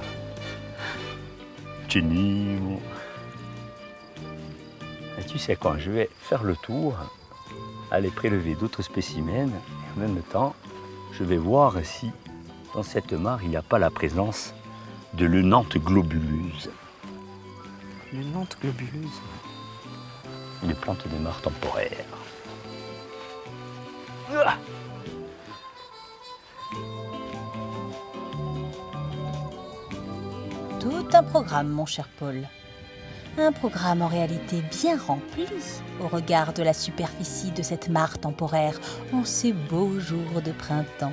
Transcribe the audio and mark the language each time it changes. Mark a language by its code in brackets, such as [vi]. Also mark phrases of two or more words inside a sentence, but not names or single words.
[fr] Chenille. Et tu sais quoi, je vais faire le tour, aller prélever d'autres spécimens, et en même temps, je vais voir si dans cette mare, il n'y a pas la présence de l'Eunanthe globuleuse. L'Eunanthe globuleuse. Une plante de mare temporaire. Tout un programme, mon cher Paul. Un programme en réalité bien rempli au regard de la superficie de cette mare temporaire en ces beaux jours de printemps.